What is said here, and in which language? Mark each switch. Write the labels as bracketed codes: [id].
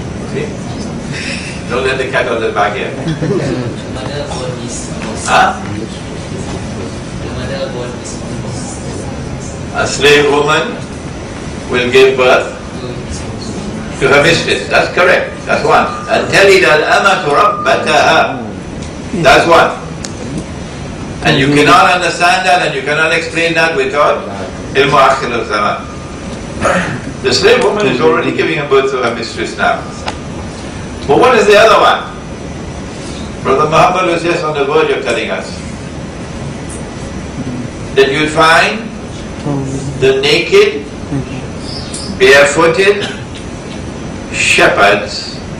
[en] See? Don't let the cat out of the bag yet. Mother born is Huh? the mother born is A slave woman will give birth to her mistress. That's correct. That's one. [ar] And تَلِدَ الْأَمَةُ رَبَّتَهَا. [en] That's one. And you cannot understand that and you cannot explain that without ilmu akhir al-zaman. The slave woman is already giving a birth to her mistress now. But what is the other one? Brother Muhammad was just on the verge of telling us that you'd find the naked, barefooted shepherds.